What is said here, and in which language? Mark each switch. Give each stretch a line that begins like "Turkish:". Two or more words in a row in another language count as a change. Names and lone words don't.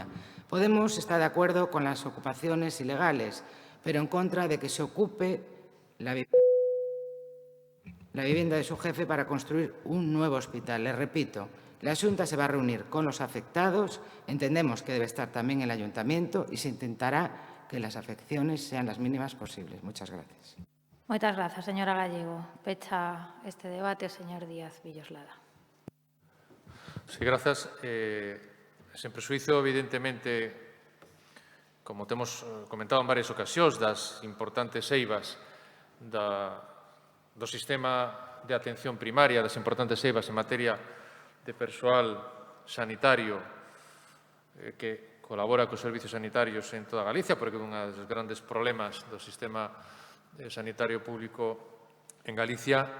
Spanish: Podemos está de acuerdo con las ocupaciones ilegales, pero en contra de que se ocupe la vivienda de su jefe para construir un nuevo hospital. Les repito, la Xunta se va a reunir con los afectados, entendemos que debe estar también el Ayuntamiento y se intentará que las afecciones sean las mínimas posibles. Muchas gracias.
Galician: Moitas grazas, señora Gallego. Pecha este debate o señor Díaz Villoslada. Sí, grazas. Sen presuizo, evidentemente, como temos comentado en varias ocasións, das importantes eivas do sistema de atención primaria, das importantes eivas en materia de persoal sanitario que colabora cos servicios sanitarios en toda Galicia, porque é un dos grandes problemas do sistema sanitario público en Galicia.